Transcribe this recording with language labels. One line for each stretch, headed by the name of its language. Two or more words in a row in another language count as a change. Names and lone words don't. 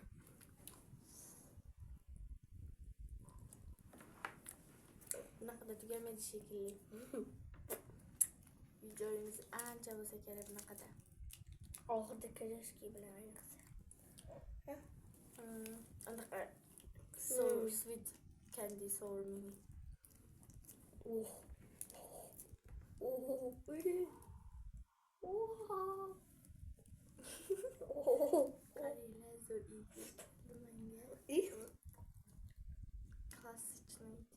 Uzbek: Bunaqada tugamaydi shekilli. Videomiz ancha bo'lsa kerak bunaqada. Oxirida kreshki bilan ayniqsa. Anaqa
English: sour sweet candy sour mini. Oh.
Uzbek: Qaranglar zo'r edi. Nimanga? Klassичный.